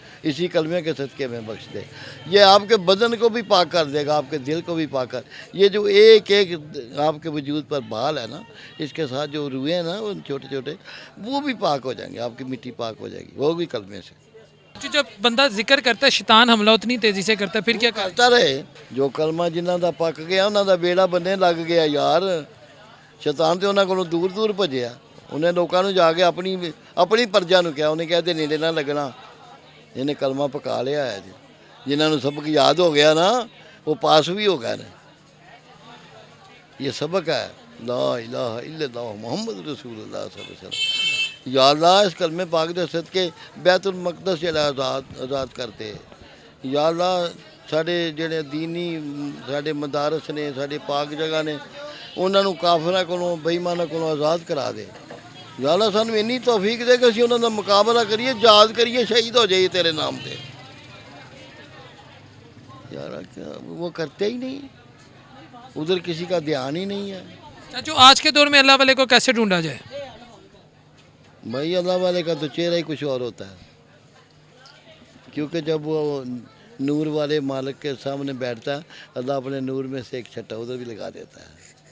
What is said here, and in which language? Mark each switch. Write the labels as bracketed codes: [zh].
[ur] اسی کلمے کے صدقے میں بخش دے. یہ آپ کے بدن کو بھی پاک کر دے گا, آپ کے دل کو بھی پاک کر. یہ جو ایک آپ کے وجود پر بال ہے نا, اس کے ساتھ جو روئے ہیں نا وہ چھوٹے چھوٹے, وہ بھی پاک ہو جائیں گے, آپ کی مٹی پاک ہو جائے گی, وہ بھی کلمے سے. جب بندہ ذکر کرتا ہے شیطان حملہ اتنی تیزی سے کرتا ہے, پھر کیا کرتا کرتا رہے. [pa] جو کلمہ جنہاں دا پک گیا انہاں دا بیڑا بننے لگ گیا یار. شیطان تے انہاں کولوں دور دور بھجیا. انہیں لوگوں نے جا کے اپنی پرجا نو کیا, انہیں کہتے نیڑے نہ لگنا, انہیں کلمہ پکا لیا ہے. جنہاں نو سبق یاد ہو گیا نا وہ پاس بھی ہو گئے. [ar] یہ سبق ہے لا الہ الا اللہ محمد رسول اللہ صلی اللہ علیہ وسلم. [pa] یا اللہ اس کلمے پاک دے صدقے بیت المقدس جڑا آزاد کرتے. یا اللہ ساڈے جڑے دینی ساڈے مدارس نے, ساڈے پاک جگہ نے, انہاں نو کافراں کولوں بے ایماناں کولوں آزاد کرا دے. یا اللہ سانو اینی توفیق دے کہ اسی انہاں دا مقابلہ کریے, یاد کریے, شہید ہو جائیے تیرے نام تے. [ur] یار وہ کرتے ہی نہیں, ادھر کسی کا دھیان ہی نہیں ہے. جو آج کے دور میں اللہ والے کو کیسے ڈھونڈا جائے؟ بھائی اللہ والے کا تو چہرہ ہی کچھ اور ہوتا ہے, کیونکہ جب وہ نور والے مالک کے سامنے بیٹھتا ہے, اللہ اپنے نور میں سے ایک چھٹا ادھر بھی لگا دیتا ہے.